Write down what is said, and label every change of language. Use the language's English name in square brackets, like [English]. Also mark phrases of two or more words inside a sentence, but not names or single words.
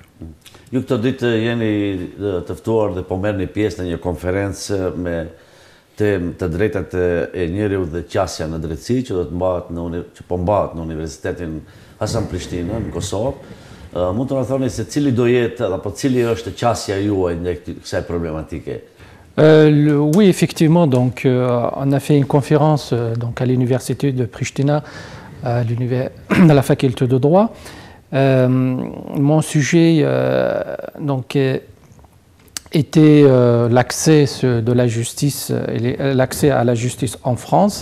[Albanian] Ju këtë ditë jeni të ftuar dhe po merrni pjesë në një konferencë me temë të drejtat e njeriut dhe qasja në drejtësi që po mbahet në Universitetin Hasan Prishtina në Kosovë. Mund të na thoni se cili do jetë apo cili është qasja juaj ndaj kësaj problematike? [French] Oui, effectivement, donc, on a fait une conférence donc, à l'université de Pristina, à la faculté de droit. Mon sujet donc, était l'accès de la justice, l'accès à la justice en France.